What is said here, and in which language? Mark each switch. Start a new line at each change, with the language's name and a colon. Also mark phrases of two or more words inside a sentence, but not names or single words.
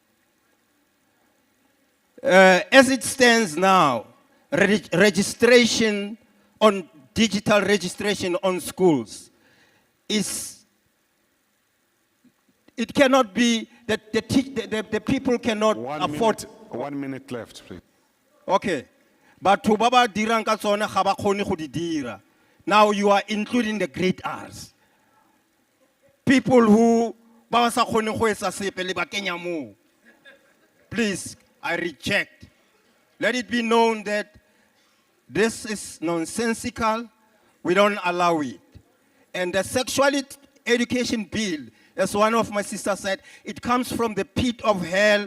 English: As it stands now, registration on digital registration on schools it cannot be that the people cannot afford. 1 minute left, please.
Tswana: Okay. But to baba dirang ka tsone ga ba kgone go di dira.
English: Now you are including the great R's. People who
Tswana: ba sa kgone go etsa sepe le ba kenya mo.
English: Please, I reject. Let it be known that this is nonsensical. We don't allow it. And the sexuality education bill, as one of my sisters said, it comes from the pit of hell.